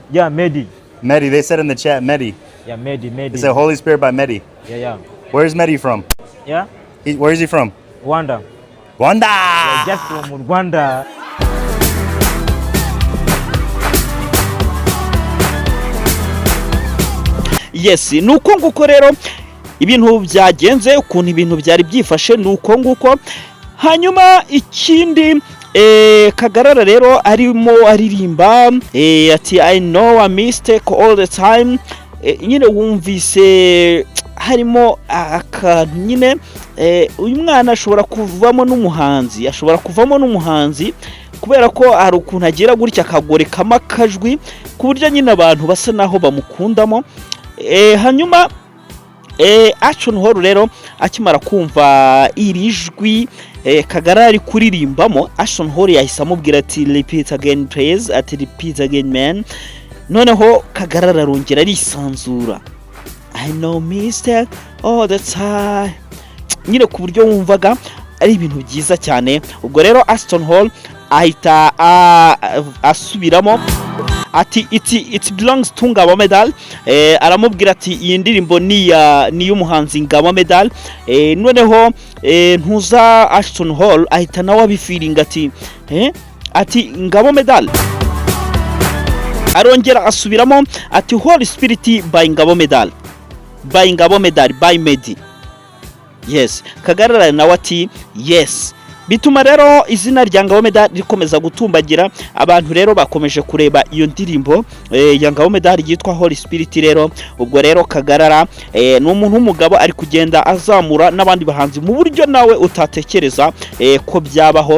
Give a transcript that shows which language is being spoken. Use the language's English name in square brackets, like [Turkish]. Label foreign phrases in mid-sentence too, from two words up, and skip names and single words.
[English] Yeah, Meddy. Meddy, they said in the chat, Meddy. Yeah, Meddy. They said Holy Spirit by Meddy. Yeah. Where's Meddy from? Yeah? Where is he from? Rwanda. Rwanda! Yeah, just from Rwanda. [Kinyarwanda] Yes, nuko nguko rero ibintu byagenze, ukuntu ibintu byari byifashe nuko nguko. Hanyuma ikindi Kagarara rero arimo aririmba ati [English] I know a mistake all the time. [Kinyarwanda] Nyine wumvise harimo akantu nyine uyu mwana ashobora kuvamo n'umuhanzi, kubera ko hari ukuntu agira gutya akagorekamo akajwi ku buryo nyine abantu basa naho bamukundamo. Hanyuma Ashton Hall rero akimara kumva iri jwi Kagarara ari kuririmbamo, Ashton Hall yahise amubwira ati [English] repeat again please, [Kinyarwanda] ati [English] repeat again man. [Kinyarwanda] noneho Kagarara arongera arisanzura, [English] I know mistake all the time, [Kinyarwanda] nyine ku buryo wumvaga ari ibintu byiza cyane. Ubwo rero Ashton Hall ahita asubiramo ati [English] it belongs to [Kinyarwanda] Ngabo Medal. Aramubwira ati iyi ndirimbo ni y'umuhanzi Ngabo Medal. Noneho ntuza Ashton Hall ahita nawe abifiringa ati Ngabo Medal. Arongera asubiramo ati Holy Spirit by Ngabo Medal, by Ngabo Medal, by Meddy. Yes, Kagarara nawe ati yes. Bituma rero izina rya Ngabo Medal rikomeza gutumbagira. Abantu rero bakomeje kureba iyo ndirimbo ya Ngabo Medal yitwa Holy Spirit rero. Ubwo rero Kagarara ni umuntu w'umugabo ari kugenda azamura n'abandi bahanzi mu buryo nawe utatekereza ko byabaho.